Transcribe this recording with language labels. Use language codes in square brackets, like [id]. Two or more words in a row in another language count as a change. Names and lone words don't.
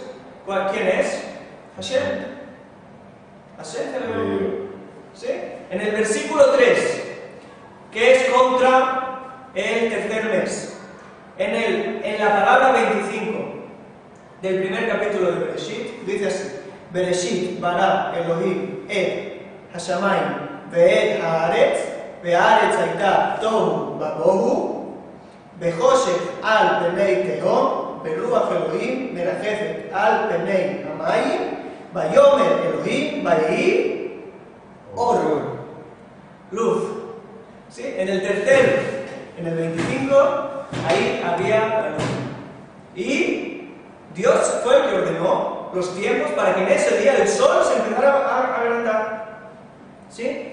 [es] ¿Quién es? Hashem. Hashem celebró. ¿Sí? En el versículo 3, que es contra el tercer mes, en la palabra 25 del primer capítulo de Bereshit, dice así: [he] בראשית ברא אלהים את השמים ואת הארץ והארץ היתה תהו ובהו, בחושך על פני תהום, ברוח אלוהים מרחפת על פני המים, ויאמר אלוהים ויהי אור. [es] Luz. ¿Sí? En el tercero, en el 25, ahí había la luz. Y Dios fue el que ordenó los tiempos para que en ese día el sol se empezara a agrandar. ¿Sí?